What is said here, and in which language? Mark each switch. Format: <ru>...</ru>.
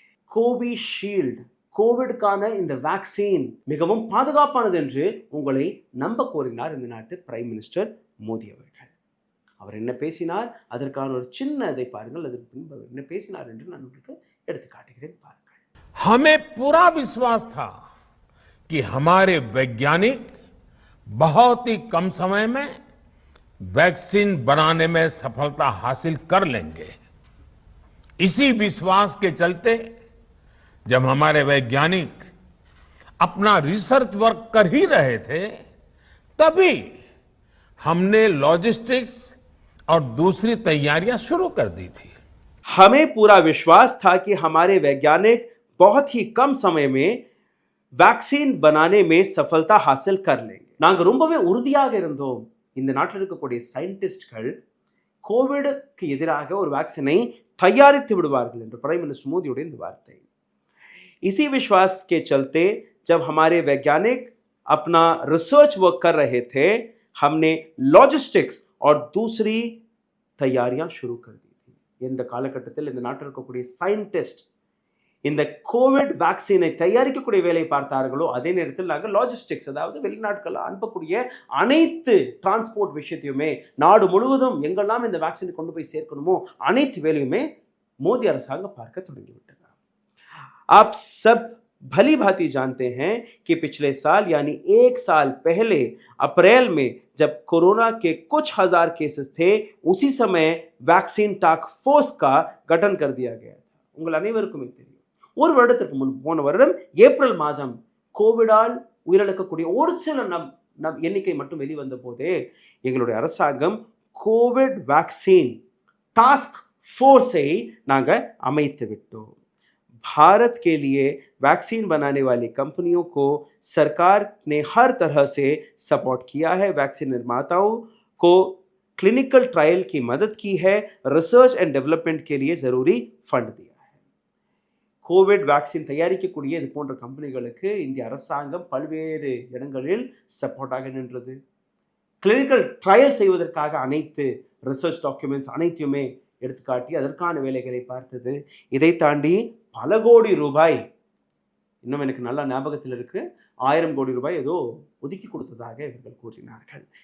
<ta>Covishield, கோவிடுக்கான இந்த vaccine மிகவும் பாதுகாப்பானது என்று உங்களை நம்ப கோரினார் இந்த நாட்டு பிரைம் மினிஸ்டர் மோடி அவர்கள். அவர் என்ன பேசினார், அதற்கான ஒரு சின்ன இதை பாருங்கள். அதற்கு பின்பு அவர் என்ன பேசினார் என்று நான் உங்களுக்கு எடுத்து காட்டுகிறேன், பாருங்கள்.</ta> <hi>हमें पूरा विश्वास था कि हमारे वैज्ञानिक बहुत ही कम समय में वैक्सीन बनाने में सफलता हासिल कर लेंगे. इसी विश्वास के चलते जब हमारे वैज्ञानिक अपना रिसर्च वर्क कर ही रहे थे, तभी हमने लॉजिस्टिक्स और दूसरी तैयारियां शुरू कर दी थी. हमें पूरा विश्वास था कि हमारे वैज्ञानिक बहुत ही कम समय में वैक्सीन बनाने में सफलता हासिल कर लेंगे.</hi> <ta>நாங்கள் ரொம்பவே உறுதியாக இருந்தோம், இந்த நாட்டில் இருக்கக்கூடிய சயின்டிஸ்ட்கள் கோவிடுக்கு எதிராக ஒரு வேக்சினை தயாரித்து விடுவார்கள் என்று பிரைம் மினிஸ்டர் மோடியுடைய இந்த வார்த்தை.</ta> <hi>इसी विश्वास के चलते जब हमारे वैज्ञानिक अपना रिसर्च वर्क कर रहे थे, हमने लॉजिस्टिक्स और दूसरी तैयारियां शुरू कर दी थी.</hi> <ta>இந்த காலகட்டத்தில் இந்த நாட்டில் இருக்கக்கூடிய சயின்டிஸ்ட் இந்த கோவிட் வேக்சினை தயாரிக்கக்கூடிய வேலை பார்த்தார்களோ அதே நேரத்தில் நாங்கள் லாஜிஸ்டிக்ஸ், அதாவது வெளிநாட்களில் அனுப்பக்கூடிய அனைத்து டிரான்ஸ்போர்ட் விஷயத்தையுமே நாடு முழுவதும் எங்கெல்லாம் இந்த வேக்சினை கொண்டு போய் சேர்க்கணுமோ அனைத்து வேலையுமே மோடி அரசாங்கம் பார்க்க தொடங்கிவிட்டது.</ta> <hi>आप सब भली भांति जानते हैं कि पिछले साल यानी 1 साल पहले अप्रैल में जब कोरोना के कुछ हजार केसेस थे, उसी समय वैक्सीन टास्क फोर्स का गठन कर दिया गया था.</hi> <ta>உங்கள் அனைவருக்கும் தெரியும், ஒரு வருடத்திற்கு முன் போன வருடம் ஏப்ரல் மாதம் கோவிடால் உயிரிழக்கக்கூடிய ஒரு சில எண்ணிக்கை மட்டும் வெளிவந்த போதே எங்களுடைய அரசாங்கம் கோவிட் वैक्सीन टास्क फोर्ஸை நாங்கள் அமைத்து விட்டோம்.</ta> <hi>भारत के लिए वैक्सीन बनाने वाली कंपनियों को सरकार ने हर तरह से सपोर्ट किया है. वैक्सीन निर्माताओं को क्लिनिकल ट्रायल की मदद की है, रिसर्च एंड डेवलपमेंट के लिए ज़रूरी फंड दिया है.</hi> <ta>கோவிட் வேக்சின் தயாரிக்கக்கூடிய இது போன்ற கம்பெனிகளுக்கு இந்திய அரசாங்கம் பல்வேறு இடங்களில் சப்போர்ட்டாக நின்றது. கிளினிக்கல் ட்ரையல் செய்வதற்காக அனைத்து ரிசர்ச் டாக்குமெண்ட்ஸ் அனைத்தையுமே எடுத்துக்காட்டி அதற்கான வேலைகளை பார்த்தது. இதை தாண்டி பல கோடி ரூபாய், இன்னும் எனக்கு நல்லா ஞாபகத்தில் இருக்கு, 1000 கோடி ரூபாய் ஏதோ ஒதுக்கி கொடுத்ததாக இவர்கள் கூறினார்கள்.</ta>